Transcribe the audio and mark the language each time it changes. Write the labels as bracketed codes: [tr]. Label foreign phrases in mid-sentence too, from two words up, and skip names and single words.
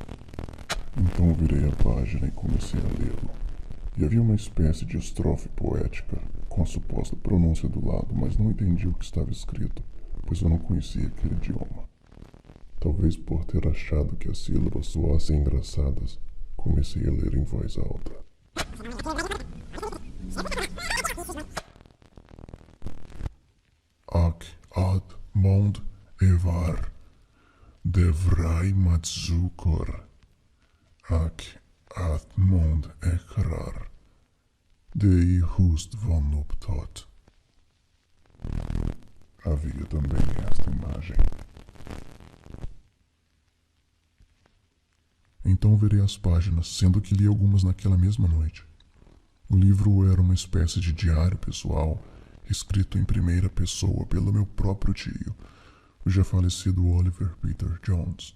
[pt] Então virei a página e comecei a lê-lo. E havia uma espécie de estrofe poética, com a suposta pronúncia do lado, mas não entendi o que estava escrito, pois eu não conhecia aquele idioma. Talvez por ter achado que as sílabas soassem engraçadas, comecei a ler em voz alta. Ak ad mond evar, devrai matzukor, ak ad mond ekrar, dei hust von optot. Havia também esta imagem. Então virei as páginas, sendo que li algumas naquela mesma noite. O livro era uma espécie de diário pessoal, escrito em primeira pessoa pelo meu próprio tio, o já falecido Oliver Peter Jones.